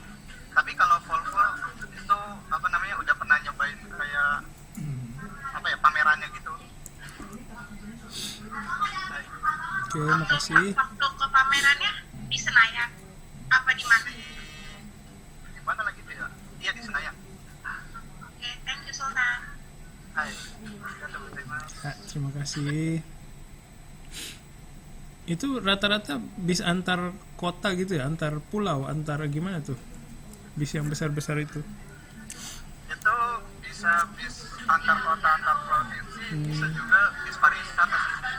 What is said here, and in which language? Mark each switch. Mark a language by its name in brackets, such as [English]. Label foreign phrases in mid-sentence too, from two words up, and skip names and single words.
[Indonesian] Tapi kalau Volvo itu udah pernah nyobain kayak pamerannya gitu. Oke, makasih. Waktu ke pamerannya di Senayan? Apa di mana? Di mana lagi tuh ya? Iya, di Senayan. Oke, [English] thank you Sultan. [Japanese] Hai, ありがとうございます. [Indonesian] Ya, terima kasih. Itu rata-rata bis antar kota gitu ya, antar pulau, antar gimana tuh? Bis yang besar-besar itu. Itu bisa bis antar kota, antar provinsi, bisa juga bis pariwisata sih.